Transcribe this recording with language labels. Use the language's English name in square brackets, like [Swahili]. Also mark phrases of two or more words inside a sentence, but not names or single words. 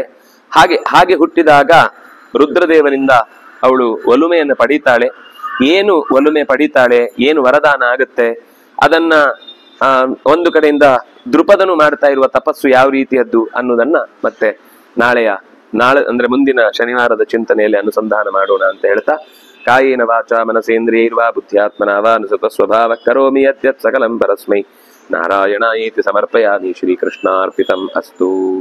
[Kannada] ಹಾಗೆ ಹುಟ್ಟಿದಾಗ ರುದ್ರದೇವನಿಂದ ಅವಳು ಒಲುಮೆಯನ್ನು ಪಡೀತಾಳೆ. ಏನು ಒಲುಮೆ ಪಡೀತಾಳೆ, ಏನು ವರದಾನ ಆಗುತ್ತೆ ಅದನ್ನ ಒಂದು ಕಡೆಯಿಂದ ದೃಪದನು ಮಾಡ್ತಾ ಇರುವ ತಪಸ್ಸು ಯಾವ ರೀತಿಯದ್ದು ಅನ್ನೋದನ್ನ ಮತ್ತೆ ನಾಳೆ ಅಂದ್ರೆ ಮುಂದಿನ ಶನಿವಾರದ ಚಿಂತನೆಯಲ್ಲಿ ಅನುಸಂಧಾನ ಮಾಡೋಣ ಅಂತ ಹೇಳ್ತಾ, [Sanskrit] ಕಾಯೇನ ವಾಚ ಮನಸೇಂದ್ರಿಯೈರ್ವಾ ಬುದ್ಧ್ಯಾತ್ಮನಾ ವಾ ಅನುಸೃತ ಸ್ವಭಾವ ಕರೋಮಿ ಯದ್ಯತ್ ಸಕಲಂ ಪರಸ್ಮೈ ನಾರಾಯಣಾಯೇತಿ ಸಮರ್ಪಯಾಮಿ. ಶ್ರೀಕೃಷ್ಣಾರ್ಪಿತಂ ಅಸ್ತು.